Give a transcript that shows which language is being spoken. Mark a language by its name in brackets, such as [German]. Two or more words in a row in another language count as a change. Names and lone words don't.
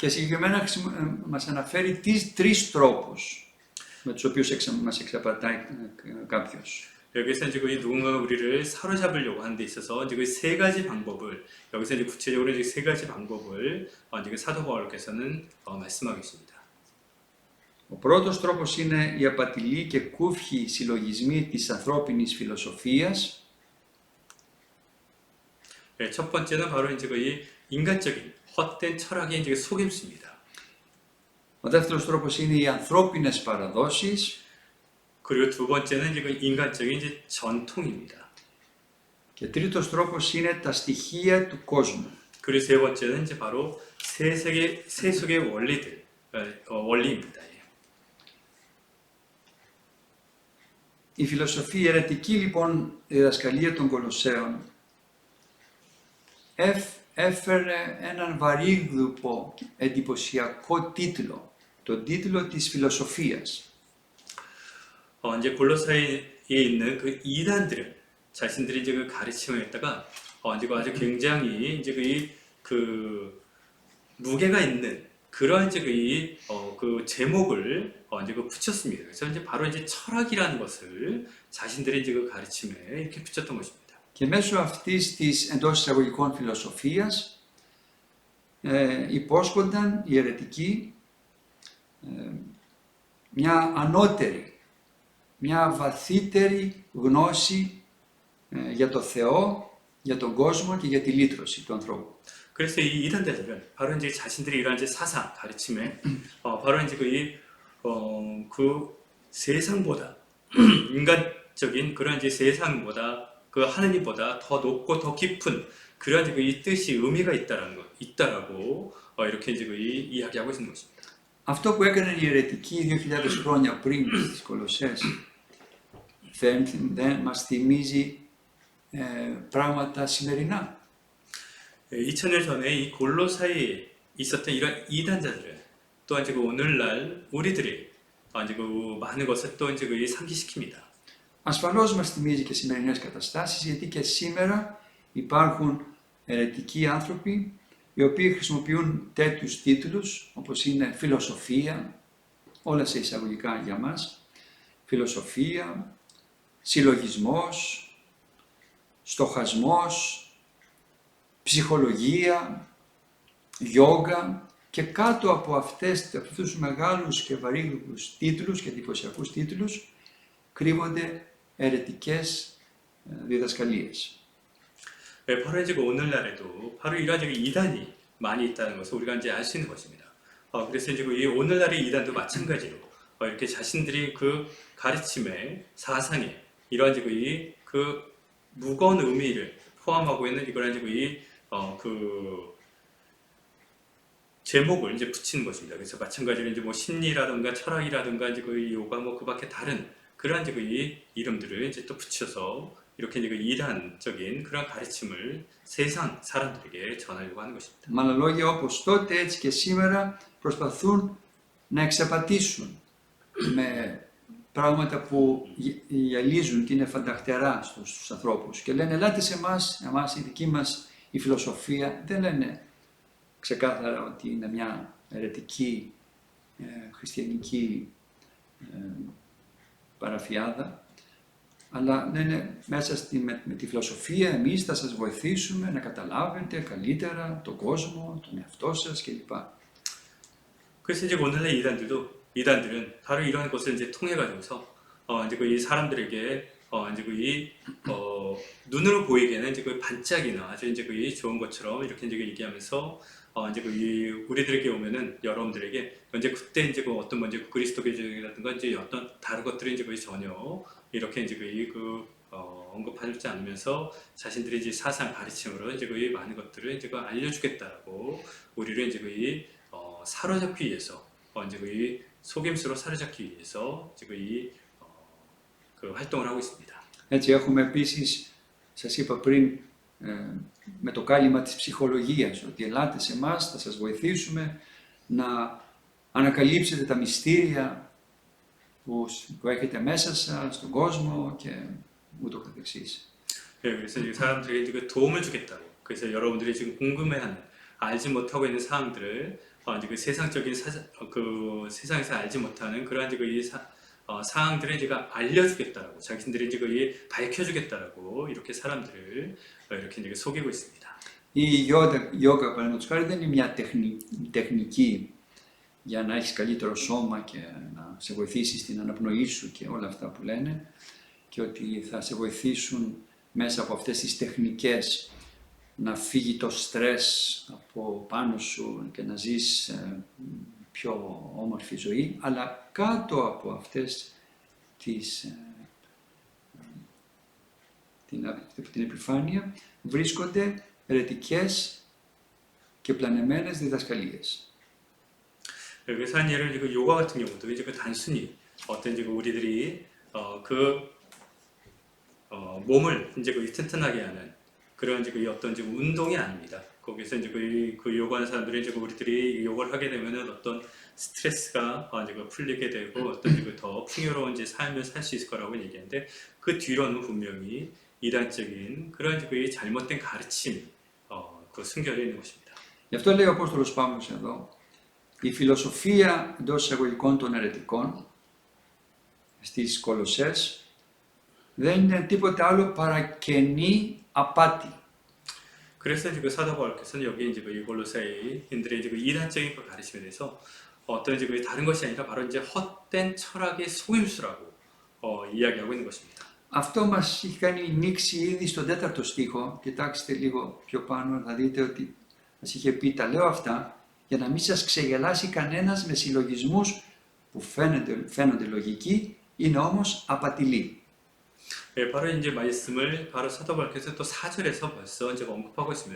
[Greek] Και συγκεκριμένα μας αναφέρει τρεις τρόπους με τους οποίους μας εξαπατάει κάποιος. [Korean] 여기서 이제 누군가가 우리를 사로잡으려고 하는 데 있어서 이제 그 세 가지 방법을 여기서 이제 구체적으로 이제 세 가지 방법을 이제 사도 바울께서는 말씀하고 계십니다. [Greek] Ο πρώτος τρόπος είναι οι απατηλοί και κούφιοι συλλογισμοί της ανθρώπινης φιλοσοφίας. [Korean] 첫 번째는 바로 이제 이 인간적인 헛된 철학의 이제 속임수입니다. [Greek] Ο δεύτερος τρόπος είναι οι ανθρώπινες παραδόσεις. [Korean] 그리고 두 번째는 이제 그 인간적인 이제 전통입니다. [Greek] Και τρίτος τρόπος είναι τα στοιχεία του κόσμου. [Korean] 그리고 세 번째는 이제 바로 세속의 원리입니다. [Greek] Η φιλοσοφία, η αιρετική λοιπόν διδασκαλία των Κολοσσέων έφερε έναν βαρύγδουπο εντυπωσιακό τίτλο, τον τίτλο της φιλοσοφίας. [Korean] 이제 골로새에 있는 그 이단들은 자신들이 이제 그 가르침을 했다가 이제 아주 굉장히 이제 그 무게가 있는 그러한 이제 그 제목을 이제 붙였습니다. 그래서 이제 바로 이제 철학이라는 것을 자신들의 이제 그 가르침에 이렇게 붙였던 것입니다. [Greek] Και μέσω αυτής της εντός εισαγωγικών φιλοσοφίας υπόσχονταν οι αιρετικοί μια ανώτερη, μια βαθύτερη γνώση για το Θεό, για τον κόσμο και για τη λύτρωση του ανθρώπου. [Korean] 그래서 이 이단자들은 바로 이제 자신들의 이러한 이제 사상 가르침에 바로 이제 그 세상보다 인간적인 그런 이제 세상보다 그 하느님보다 더 높고 더 깊은 그런 이제 이 뜻이 의미가 있다라고 이렇게 이제 이야기하고 있는 것입니다. [Greek] Αυτό που έκανε οι αιρετικοί 2.000 χρόνια πριν στις Κολοσσές δεν μας θυμίζει πράγματα σημερινά. [Korean] 2000년 전에 이 골로새에 있었던 이런 이단자들은 또 이제 오늘날 우리들이 이제 많은 것을 또 이제 상기시킵니다. [Greek] Ασφαλώς μας θυμίζει και σημερινές καταστάσεις, γιατί και σήμερα υπάρχουν αιρετικοί άνθρωποι οι οποίοι χρησιμοποιούν τέτοιους τίτλους όπως είναι φιλοσοφία, όλα σε εισαγωγικά για μας, φιλοσοφία, συλλογισμός, στοχασμός, ψυχολογία, γιόγκα, και κάτω από αυτούς τους μεγάλους και βαρύγδουπους τίτλους και εντυπωσιακούς τίτλους κρύβονται αιρετικές διδασκαλίες. [Korean] 바로 이제 오늘날에도 바로 이러한 이단이 많이 있다는 것을 우리가 이제 알 수 있는 것입니다. 그래서 이제 이 오늘날의 이단도 마찬가지로 이렇게 자신들이 그 가르침에 사상에 이러한 이제 그 무거운 의미를 포함하고 있는 이거는 이제 그 제목을 이제 붙이는 것입니다. 그래서 마찬가지로 이제 뭐 심리라든가 철학이라든가 이제 그 요가 뭐 그밖에 다른 그러한 이제 그 이름들을 이제 또 붙여서 이렇게 이제 그 이단적인 그런 가르침을 세상 사람들에게 전하려고 하는 것입니다. [Greek] Με άλλα λόγια, όπως τότε έτσι και σήμερα προσπαθούν να εξαπατήσουν με πράγματα που γυαλίζουν και είναι φανταχτερά στους ανθρώπους και λένε ελάτε σε εμάς η δική μας η φιλοσοφία, δεν λένε ξεκάθαρα ότι είναι μια αιρετική χριστιανική παραφιάδα, αλλά λένε μέσα με τη φιλοσοφία εμείς θα σας βοηθήσουμε να καταλάβετε καλύτερα τον κόσμο, τον εαυτό σας κλπ. [Korean] 그래서 이제 오늘날 이단들은 바로 이런 것을 이제 통해 가지고서 이제 그 이 사람들에게 이제 그 이 눈으로 보이기에는 이제 그 반짝이나 아주 이제 그 이 좋은 것처럼 이렇게 이제 얘기하면서 이제 그 이 우리들에게 오면은 여러분들에게 이제 그때 이제 그 어떤 먼저 그 그리스도교적이라든가 이제 어떤 다른 것들이 이제 거의 전혀 이렇게 이제 언급하지 않으면서 자신들의 이제 사상 가르침으로 이제 거의 많은 것들을 이제 알려주겠다라고 우리를 이제 거의 사로잡기 위해서 이제 거의 속임수로 사로잡기 위해서 이제 거의 그 활동을 하고 있습니다. [Greek] Έτσι έχουμε επίσης, σας είπα πριν, με το κάλυμα της ψυχολογίας, ότι ελάτε σε εμάς, θα σας βοηθήσουμε να ανακαλύψετε τα μυστήρια που έχετε μέσα σας, στον κόσμο και ούτω καθεξής. [Korean] 네, 그래서 이제 사람들에게 이제 그 도움을 주겠다고. 그래서 여러분들이 지금 궁금해하는, 알지 못하고 있는 사항들을 이제 그 세상적인 그 세상에서 알지 못하는 그러한 이제 사항들을 제가 알려주겠다라고, 자신들이 이제 밝혀주겠다라고 이렇게 사람들을 이렇게 이제 속이고 있습니다. [Greek] Η γιόγκα, παραδείγματος χάρη, δεν είναι μια τεχνική για να έχεις καλύτερο σώμα και να σε βοηθήσει στην αναπνοή σου και όλα αυτά που λένε, και ότι θα σε βοηθήσουν μέσα από αυτές τις τεχνικές να φύγει το στρες από πάνω σου και να ζεις πιο όμορφη ζωή, αλλά κάτω από αυτές την επιφάνεια βρίσκονται αιρετικές και πλανεμένες διδασκαλίες. [Korean] 여기서 한 예를 이제 요가 같은 경우도 이제 단순히 어떤 이제 우리들이 몸을 이제 튼튼하게 하는 그런 이제 어떤 이제 운동이 아닙니다. 거기서 이제 그 요가하는 사람들이 이제 우리들이 요가를 하게 되면은 어떤 스트레스가 이제 풀리게 되고 어떤 이제 더 풍요로운 이제 삶을 살 수 있을 거라고 얘기했는데 그 뒤로는 분명히 이단적인 그런 이제 잘못된 가르침이 숨겨져 있는 것입니다. [Greek] Γι' αυτό λέει ο Απόστολος Παύλος εδώ, η φιλοσοφία εντός εισαγωγικών των αιρετικών στις Κολοσσές δεν είναι τίποτε άλλο παρά κενή απάτη. [Korean] 그래서 이제 그 사도 바울께서는 여기 이제 이 골로새인들의 이제 이단적인 가르침에 대해서 어떤 이제 다른 것이 아니라 바로 이제 헛된 철학의 속임수라고 이야기하고 있는 것입니다. [Greek] Αυτό μας έχει κάνει νήξη ήδη στον 4ο στίχο. Κοιτάξτε λίγο πιο πάνω, θα δείτε ότι μας είχε πει τα λέω αυτά για να μην σας ξεγελάσει κανένας με συλλογισμούς που φαίνονται λογικοί, είναι όμως απατηλοί. [Korean] 네, 바로 이제 말씀을 바로 사도 바울께서 또 4절에서 벌써 이제 언급하고 있습니다.